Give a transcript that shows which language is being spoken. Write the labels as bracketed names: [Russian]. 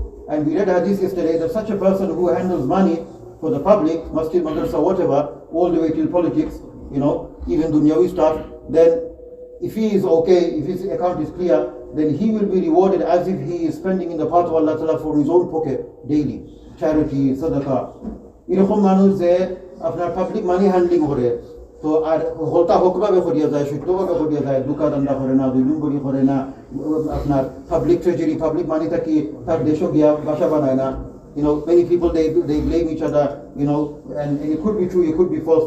[English] And we read hadith yesterday that such a person who handles money for the public, masjid, madrasa, whatever, all the way till politics, even dunyawi stuff, then if he is okay, if his account is clear, then he will be rewarded as if he is spending in the path of Allah Ta'ala from his own pocket daily. Charity, sadaqah. [Sylheti] এরকম মানুষ যে আপনার পাবলিক মানি হ্যান্ডলিং করে তো আর হলতা হকভাবে করিয়া যায়, সত্যভাবে করিয়া যায়, দুকা দান্দা করে না, দুই নম্বরই করে না, আপনার পাবলিক ট্রেজারি, পাবলিক মানি থাকি তার দেশও গিয়া বাসা বানায় না. [English] Many people they blame each other, and it could be true, it could be false.